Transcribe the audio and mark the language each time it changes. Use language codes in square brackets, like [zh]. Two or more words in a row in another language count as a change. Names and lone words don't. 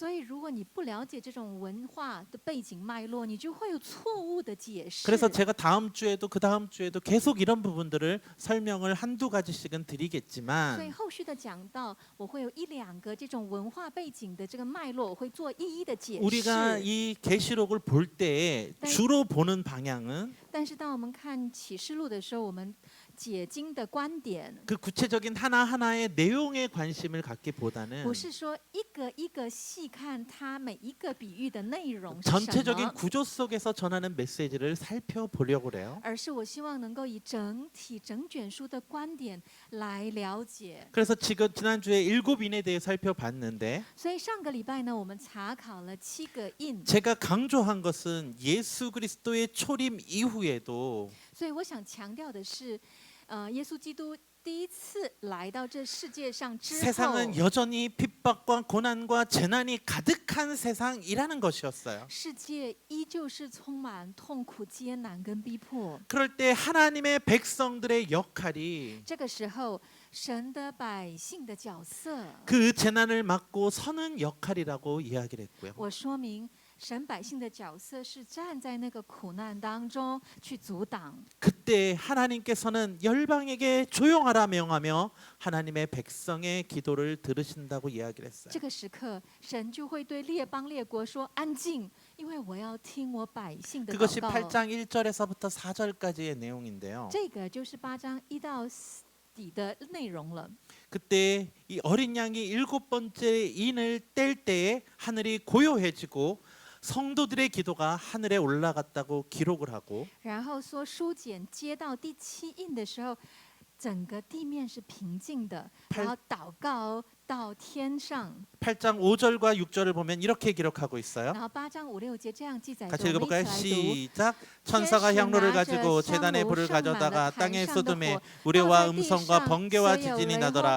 [zh] 所以，如果你不了解这种文化的背景脉络，你就会有错误的解释。 [ko] 그래서 제가 다음 주에도 그 다음 주에도 계속 이런 부분들을 설명을 한두 가지씩은 [zh] 所以 [ko] 드리겠지만 [zh] 后续的讲到，我会有一两个这种文化背景的这个脉络，我会做一一的解 [ko] 우리가 [zh] 释。 [ko] 이 계시록을 볼 때에 네. 주로 보는 방향은 [zh] 但是，当我们看启示录的时候，我们解经的观点 [ko] 그 구체적인 하나하나의 내용에 관심을 갖기보다는 [zh] 不是说一个一个细看它每一个比喻的内容是什 [ko] 전체적인 [zh] 么， [ko] 구조 속에서 전하는 메시지를 살펴보려고 그래요. [zh] 而是我希望能够以整体整卷书的观点来了解。 [ko] 그래서 지난주에 7인에 대해 살펴봤는데 [zh] 所以上个礼拜呢，我们查考了7个印。 [ko] 제가 강조한 것은 예수 그리스도의 초림 이후에도 [zh] 所以我想强调的是，耶稣基督第一次来到这世界上之后， [ko] 세상은 여전히 핍박과 고난과 재난이 가득한 세상이라는 것이었어요. [zh] 世界依旧是充满痛苦、艰难跟逼迫。 [ko] 그럴 때 하나님의 백성들의 역할이 [zh] 这个时候，神的百姓的角色， [ko] 그 재난을 막고 서는 역할이라고 이야기를 했고요. [zh] 我说明神百姓的角色是站在那个苦难当中去阻挡。 [ko] 그때 하나님께서는 열방에게 조용하라 명하며 하나님의 백성의 기도를 들으신다고 이야기를 했어요. [zh] 这个时刻，神就会对列邦列国说：“安静，因为我要听我百姓的 [ko] 그것이 [zh] 祷告。” [ko] 8장 1절에서부터 4절까지의 내용인데요. [zh] 这个就是8章1到底的内容了。 [ko] 그때 이 어린 양이 7번째 인을 뗄 때에 하늘이 고요해지고 성도들의 기도가 하늘에 올라갔다고 기록을 하고 [zh] 然后说书简接到第7印的时候，整个地面是平静的，然后祷告到天上。 [ko] 8장 5절과 6절을 보면 이렇게 기록하고 있어요. [zh] 然后8章5、6节这样记载着， [ko] 같이 [zh] 我们 [ko] 읽어볼까요? [zh] 一起来读。 [ko] 시작. 천사가 향로를 가지고 재단에 불을 가져다가 땅에 쏟음에 우레와 음성과 번개와 지진이 나더라.